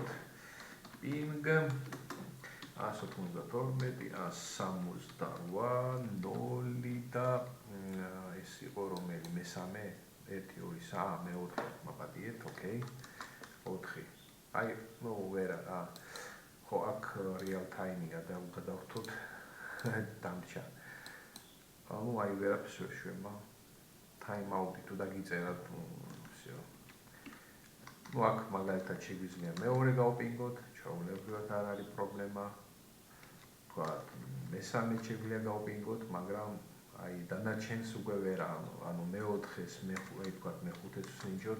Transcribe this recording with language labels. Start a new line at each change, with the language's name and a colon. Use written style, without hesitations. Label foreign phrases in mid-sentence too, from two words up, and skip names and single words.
Georgian: ping 192, 168, 0 და ეს იყო რომელი მესამე 1 2 3 მეოთხე მაპატიეთ, ოკეი. 4. აი, ну, ვერა, ხო აქ
English: real time-
Georgian: ია და გადავრთოთ დამჭა. ну, აი ვერაფერს ვერ შვება.
English: time out-
Georgian: ი თუ დაგიწერათ, всё. ну, აქ მაგალითად შეგვიძლია მეორე გავპინგოთ, ჩვეულებრივად არ არის პრობლემა. თქვათ, მესამე შეგვიძლია გავპინგოთ, მაგრამ აი დანარჩენს უკვე ვერ ანუ მეოთხეს თქვათ მეხუთეს ვსინჯოთ.